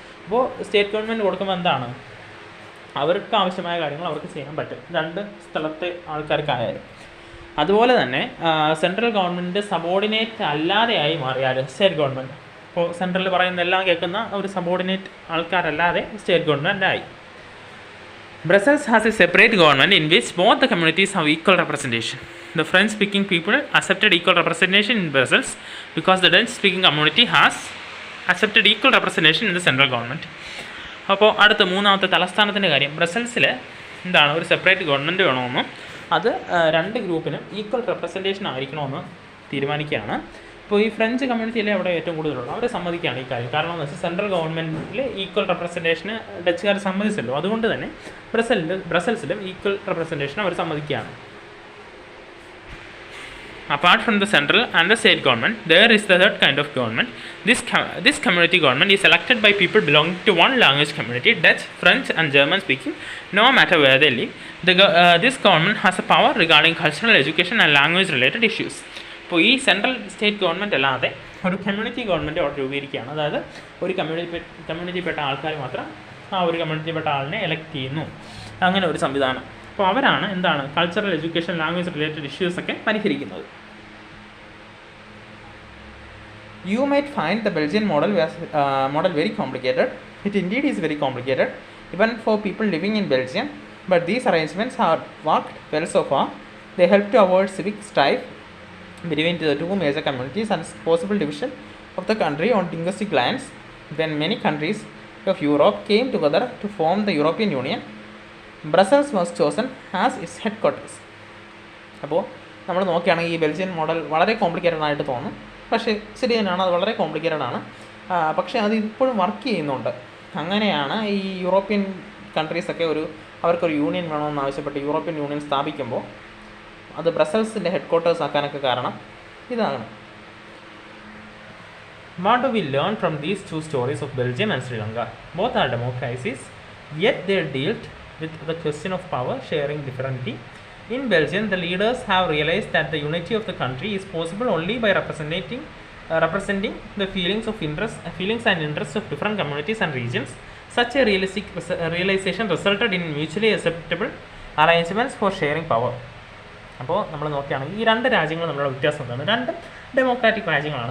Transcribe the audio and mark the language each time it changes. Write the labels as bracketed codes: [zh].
[ml] അപ്പോൾ state government കൊടുക്കുമ്പോൾ എന്താണ്, അവർക്ക് ആവശ്യമായ കാര്യങ്ങൾ അവർക്ക് ചെയ്യാൻ പറ്റും 2 സ്ഥലത്തെ ആൾക്കാർക്കായാലും. അതുപോലെ തന്നെ സെൻട്രൽ ഗവൺമെൻറ് സബോർഡിനേറ്റ് അല്ലാതെയായി മാറിയാൽ സ്റ്റേറ്റ് ഗവൺമെൻറ്, ഇപ്പോൾ സെൻട്രൽ പറയുന്ന എല്ലാം കേൾക്കുന്ന ഒരു സബോർഡിനേറ്റ് ആൾക്കാരല്ലാതെ സ്റ്റേറ്റ് ഗവൺമെൻറ് ആയി. [en] Brussels has a separate government in which both the communities have equal representation. The French-speaking people accepted equal representation in Brussels because the Dutch-speaking community has accepted equal representation in the central government. [ml] അപ്പോൾ അടുത്ത മൂന്നാമത്തെ തലസ്ഥാനത്തിൻ്റെ കാര്യം, ബ്രസൽസിൽ എന്താണ് ഒരു separate government വേണമെന്നും അത് രണ്ട് ഗ്രൂപ്പിനും equal representation ആയിരിക്കണമെന്ന് തീരുമാനിക്കുകയാണ്. ഇപ്പോൾ ഈ ഫ്രഞ്ച് കമ്മ്യൂണിറ്റിയിലെ അവിടെ ഏറ്റവും കൂടുതലുള്ളൂ, അവർ സമ്മതിക്കുകയാണ് ഈ കാര്യം. കാരണം എന്ന് വെച്ചാൽ സെൻട്രൽ ഗവൺമെൻറ്റിൽ ഈക്വൽ റെപ്രസെൻറ്റേഷന് ഡച്ചുകാർ സമ്മതിച്ചല്ലോ, അതുകൊണ്ട് തന്നെ ബ്രസൽസിലും equal representation our സമ്മതിക്കുകയാണ്. [en] Apart from the central and the state government, there is the third kind of government. This community government is elected by people belonging to one language community, Dutch, French and German speaking, no matter where they live. This government has a power regarding cultural, education and language related issues. [ml] ഇപ്പോൾ ഈ central state government അല്ലാതെ ഒരു community government അവിടെ രൂപീകരിക്കുകയാണ്. അതായത് ഒരു കമ്മ്യൂണിറ്റിയിൽപ്പെട്ട ആൾക്കാർ മാത്രം ആ ഒരു കമ്മ്യൂണിറ്റിയിൽപ്പെട്ട ആളിനെ എലക്ട് ചെയ്യുന്നു, അങ്ങനെ ഒരു സംവിധാനം. അപ്പോൾ അവരാണ് എന്താണ് കൾച്ചറൽ, എഡ്യൂക്കേഷൻ, ലാംഗ്വേജ് റിലേറ്റഡ് ഇഷ്യൂസൊക്കെ പരിഹരിക്കുന്നത്. [en] You might find the Belgian model very complicated. It indeed is very complicated, even for people living in Belgium. But these arrangements have worked well so far. They help to avoid civic strife between the two major communities and possible division of the country on linguistic lines. When many countries of Europe came together to form the European Union, Brussels was chosen as its headquarters. [ml] അപ്പോൾ നമ്മൾ നോക്കുകയാണെങ്കിൽ ഈ Belgian model വളരെ complicated ആയിട്ട് തോന്നും, പക്ഷേ ശരി തന്നെയാണ്, അത് വളരെ കോംപ്ലിക്കേറ്റഡ് ആണ്. പക്ഷേ അത് ഇപ്പോഴും വർക്ക് ചെയ്യുന്നുണ്ട്. അങ്ങനെയാണ് ഈ യൂറോപ്യൻ കൺട്രീസൊക്കെ അവർക്കൊരു യൂണിയൻ വേണമെന്ന് ആവശ്യപ്പെട്ട് യൂറോപ്യൻ യൂണിയൻ സ്ഥാപിക്കുമ്പോൾ അത് ബ്രസൽസിൻ്റെ ഹെഡ്ക്വാർട്ടേഴ്സ് ആക്കാനൊക്കെ കാരണം ഇതാണ്. [en] What do we learn from these two stories of Belgium and Sri Lanka? Both are democracies, yet they dealt with the question of power sharing differently. In Belgium, the leaders have realized that the unity of the country is possible only by representing the feelings and interests of different communities and regions. Such a realization resulted in mutually acceptable arrangements for sharing power. [ml] അപ്പോൾ നമ്മൾ നോക്കുകയാണെങ്കിൽ ഈ രണ്ട് രാജ്യങ്ങൾ തമ്മിലുള്ള വ്യത്യാസം എന്താണ്? രണ്ടും ഡെമോക്രാറ്റിക് രാജ്യങ്ങളാണ്.